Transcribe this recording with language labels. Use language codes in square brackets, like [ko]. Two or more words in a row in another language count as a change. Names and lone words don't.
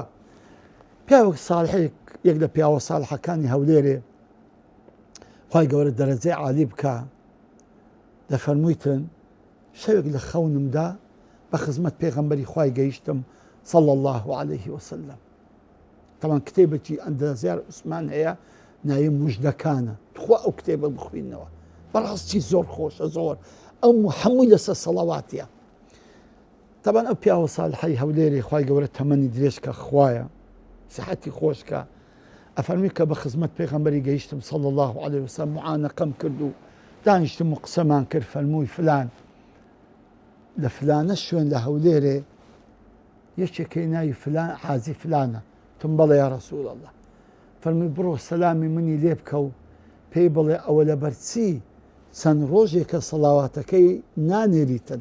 [ckb] پیاوێک ساڵحێک یەک لە پیاوە ساڵحەکانی هەولێرێ خی گەورە دەرەجەی عالی بکە دەفەرموویتن شەوێک لە خەونمدا بە خزمەت پێغەمبەری خوای گەیشتم [ar] صلى الله عليه وسلم. [ckb] طبعا کتێبێکی ئەندازیار عوسمان هەیە ناوی موژدەکانە تخوا ئەو کتێبە بخوێنەوە بەڕاستی زۆر خۆشە زۆر ئەو هەمووی لەسەر سەڵەواتیە. طبعا ئەو پیاوە ساڵحەی هەولێرێ خی گەورە تەمەنی درێژ کە خوایە سەحەتی خۆشکە ئەفەرمی کە بە خزمەت پێغەمبەری گەیشتم [ar] صلى الله عليه وسلم [ckb] معانەقەم کرد و دانیشتم و قسەمان کرد فەرمووی فلان لە فلانە شوێن لە هەولێرێ یەکێکی ناوی فلان حازی فلانە تم بەڵێ [ar] یا رەسوڵ الله [ckb] فەرمووی بڕۆ سەلامی منی لێ بکە و پێی بڵێ ئەوە لە بەرچی چەند ڕۆژێکە سەڵاواتەکەی نانێریتن.